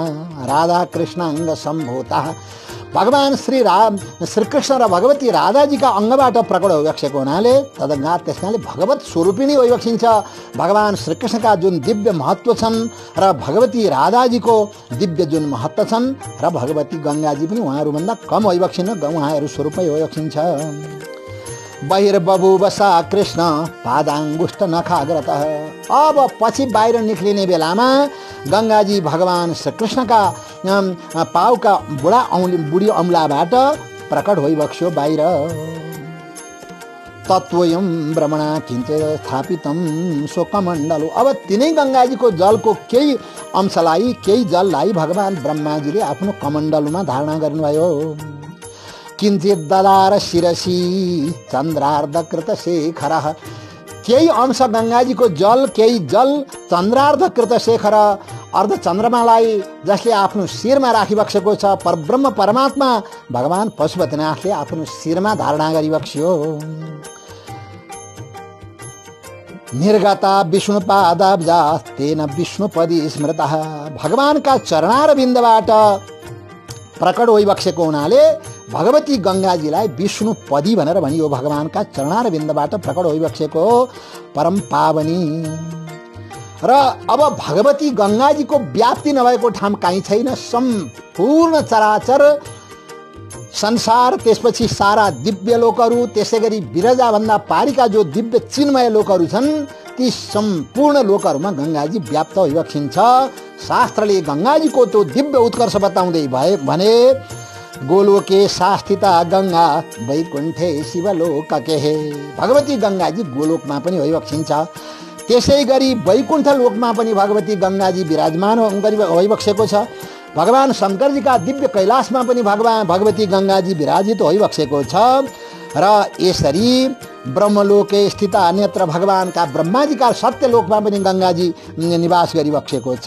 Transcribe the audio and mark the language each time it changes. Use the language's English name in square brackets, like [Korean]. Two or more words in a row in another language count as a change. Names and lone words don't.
[Sanskrit] राधा कृष्णांग सम्भूता, [Nepali] भगवान श्रीकृष्ण र भगवती राधाजीका अङ्गबाट प्रकट भइबक्सेको हुनाले तदङ्गा त्यसकाले भगवत स्वरूपिणी भइबक्सिन्छ। भगवान श्रीकृष्णका जुन दिव्य महत्व छन् र भगवती राधाजीको दिव्य जुन महत्व छन् र भगवती गंगाजी पनि उहाँहरूभन्दा कम भइबक्सिन्न, उहाँहरू स्वरूपमै भइबक्सिन्छ। [Sanskrit] बहिर्बभुव सा कृष्ण पादाङ्गुष्ठ नखाग्रतः। [Nepali] अब पछि बाहिर निक्लिने बेलामा गङ्गाजी भगवान श्री कृष्णका पाउका बुढी औँलाबाट प्रकट भइबक्स्यो बाहिर। [Sanskrit] तत्त्वयं ब्रह्मणा किञ्चित् स्थापितं शोकमण्डलो। [Nepali] अब तिनै गङ्गाजीको जलको केही अंशलाई केही जललाई भगवान ब्रह्माजीले आफ्नो कमण्डलमा धारणा गर्नुभयो। [Sanskrit] किञ्चित् ददार शिरसी चन्द्रार्धकृत शेखरः। [Nepali] केही अंश गङ्गाजीको जल केही जल [Sanskrit] चन्द्रार्धकृत शेखर [Nepali] अर्ध चन्द्रमालाई जसले आफ्नो शिरमा राखिबक्सेको छ परब्रह्म परमात्मा भगवान पशुपतिनाथले आफ्नो शिरमा धारणा गरिबक्स्यो। [Sanskrit] निर्गता विष्णुपादाब्जा तेन विष्णुपदी स्मृतः। [Nepali] भगवानका चरणारविन्दबाट प्रकट भइबक्सेको हुनाले भगवती गङ्गाजीलाई विष्णुपदी भनेर भनियो। भगवानका चरणारविन्दबाट प्रकट भइबक्सेको परम पावनी। र अब भगवती गङ्गाजीको व्याप्ति नभएको ठाउँ कहीँ छैन। सम्पूर्ण चराचर संसार, त्यसपछि सारा दिव्य लोकहरू, त्यसै गरी विरजाभन्दा पारिका जो दिव्य चिन्मय लोकहरू छन् ती सम्पूर्ण लोकहरूमा गङ्गाजी व्याप्त भइबक्सिन्छ। शास्त्रले गङ्गाजीको त्यो दिव्य उत्कर्ष बताउँदै भने [Sanskrit] गोलोके शास्थिता गङ्गा वैकुण्ठे शिवलोकके। [Nepali] भगवती गङ्गाजी गोलोकमा पनि भइबक्सिन्छ। त्यसै गरी वैकुण्ठ लोकमा पनि भगवती गङ्गाजी विराजमान भइबक्सेको छ। भगवान शङ्करजीका दिव्य कैलाशमा पनि भगवती गङ्गाजी विराजित भइबक्सेको छ। र यसरी [Sanskrit] ब्रह्मलोके स्थित [Nepali] अन्यत्र भगवानका ब्रह्माजीका सत्यलोकमा पनि गङ्गाजी निवास गरिबक्सेको छ।